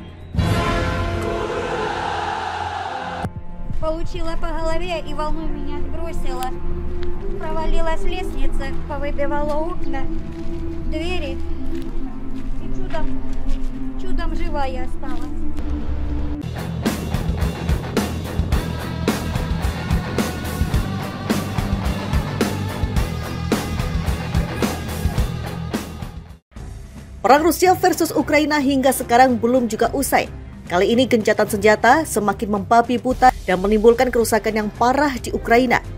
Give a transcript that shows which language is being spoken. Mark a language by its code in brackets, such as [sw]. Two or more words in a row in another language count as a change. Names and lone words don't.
[ru] Получила по голове и волной меня отбросила. Провалилась лестница, повыбивала окна, двери. И чудом живая осталась. [id] Perang Rusia versus Ukraina hingga sekarang belum juga usai. Kali ini gencatan senjata semakin membabi buta dan menimbulkan kerusakan yang parah di Ukraina.